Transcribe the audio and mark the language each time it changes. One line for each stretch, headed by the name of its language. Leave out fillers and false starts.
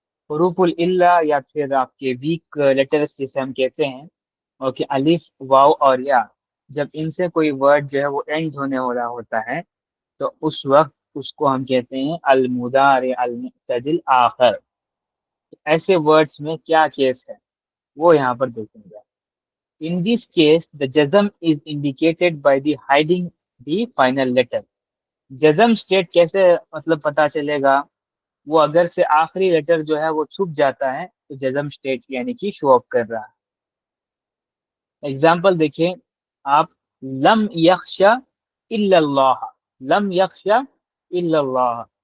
Urdu: حروف العلہ یا پھر آپ کے ویک لیٹرز جسے ہم کہتے ہیں، اوکے، الف، واو اور یا، جب ان سے کوئی ورڈ جو ہے وہ اینڈ ہونے والا ہوتا ہے تو اس وقت اس کو ہم کہتے ہیں المضارع المعتدل آخر. ایسے ورڈز میں کیا کیس ہے وہ یہاں پر دیکھیں گے.
English: In this case, the jazm is indicated by the hiding the final letter.
Urdu: جزم اسٹیٹ کیسے مطلب پتا چلے گا؟ وہ اگر سے آخری لیٹر جو ہے وہ چھپ جاتا ہے تو جزم اسٹیٹ یعنی کہ شو اپ کر رہا ہے. ایگزامپل دیکھیں آپ، لم یخشا الا اللہ، لم یخشا الا اللہ.